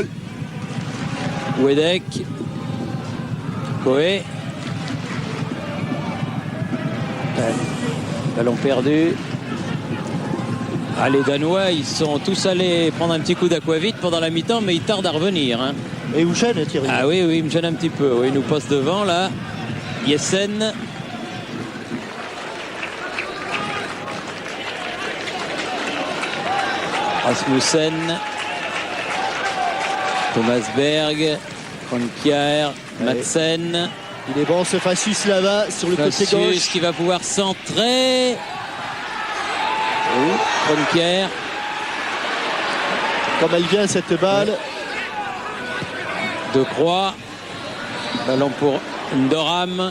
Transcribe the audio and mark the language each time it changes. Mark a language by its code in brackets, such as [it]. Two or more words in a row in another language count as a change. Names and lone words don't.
[fr] Wedek. Coé. Ballon perdu. Ah, les Danois, ils sont tous allés prendre un petit coup d'aquavit pendant la mi-temps, mais ils tardent à revenir. Hein. Et où gêne, Thierry? Ah oui, il me gêne un petit peu. Oui, il nous passe devant là. Jessen. Rasmussen. Thomas Berg. Kroenkier. Madsen. Il est bon ce Facius là-bas sur le côté gauche. Qui va pouvoir centrer. Oui, Kroenkier. Comme elle vient cette balle. De Croix. Ballon pour Doram.